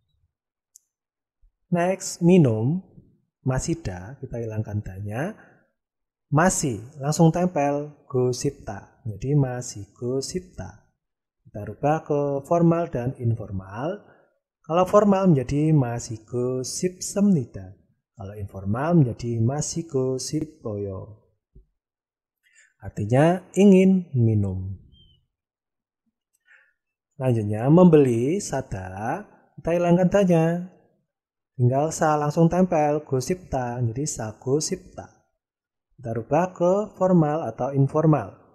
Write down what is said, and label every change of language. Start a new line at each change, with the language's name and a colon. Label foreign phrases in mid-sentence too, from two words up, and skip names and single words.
Indonesian: Next, minum. Masida, kita hilangkan danya. Masih, langsung tempel gosipta. Jadi masih gosipta. Kita rubah ke formal dan informal. Kalau formal menjadi
Korean: 마시고 싶습니다.
Indonesian: Kalau informal menjadi
Korean: 마시고 싶어요.
Indonesian: Artinya ingin minum. Selanjutnya membeli sada, kita hilangkan tanya. Tinggal sa langsung tempel gosipta, jadi sagosipta. Kita rubah ke formal atau informal.